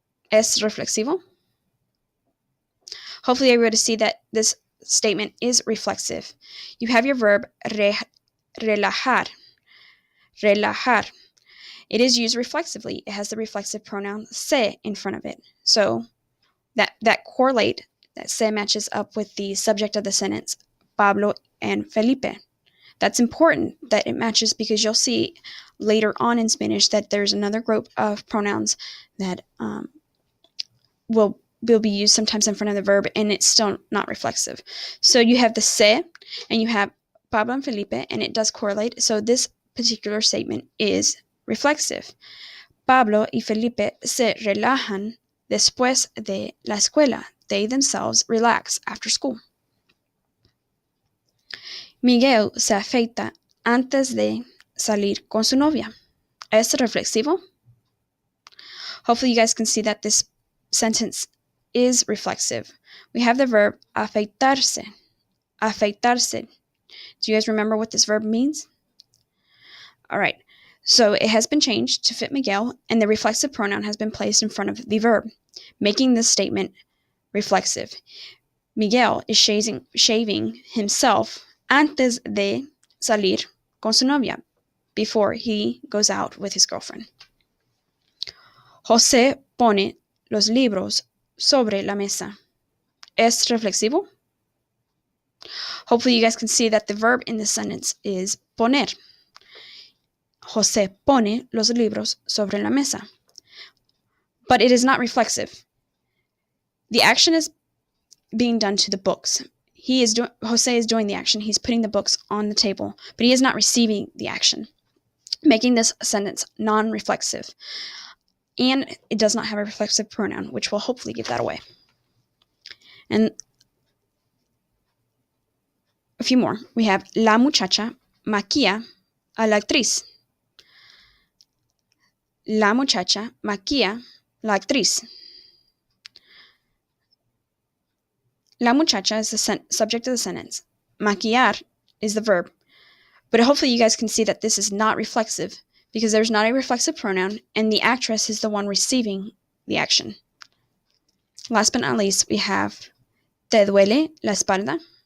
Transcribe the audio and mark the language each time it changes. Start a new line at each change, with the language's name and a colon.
Spanish: ¿Es reflexivo?
English: Hopefully you're able to see that this statement is reflexive. You have your verb relajar. Relajar. It is used reflexively. It has the reflexive pronoun se in front of it. So that correlate, that se matches up with the subject of the sentence, Pablo and Felipe. That's important that it matches because you'll see later on in Spanish that there's another group of pronouns that will be used sometimes in front of the verb, and it's still not reflexive. So you have the se, and you have Pablo and Felipe, and it does correlate. So this particular statement is reflexive.
Spanish: Pablo y Felipe se relajan después de la escuela.
English: They themselves relax after school.
Spanish: Miguel se afeita antes de salir con su novia. ¿Es reflexivo?
English: Hopefully you guys can see that this sentence is reflexive. We have the verb afeitarse. Afeitarse. Do you guys remember what this verb means? All right. So it has been changed to fit Miguel, and the reflexive pronoun has been placed in front of the verb, making this statement reflexive. Miguel is shaving himself
Spanish: antes de salir con su novia,
English: before he goes out with his girlfriend.
Spanish: José pone los libros sobre la mesa. ¿Es reflexivo?
English: Hopefully you guys can see that the verb in this sentence is poner.
Spanish: José pone los libros sobre la mesa.
English: But it is not reflexive. The action is being done to the books. José is doing the action. He's putting the books on the table, but he is not receiving the action, making this sentence non-reflexive. And it does not have a reflexive pronoun, which will hopefully give that away. And a few more. We have
Spanish: la muchacha maquilla a la actriz. La muchacha maquilla la actriz. La muchacha
English: is the subject of the sentence. Maquillar is the verb. But hopefully you guys can see that this is not reflexive because there's not a reflexive pronoun and the actress is the one receiving the action. Last but not least, we have
Spanish: ¿te duele la espalda?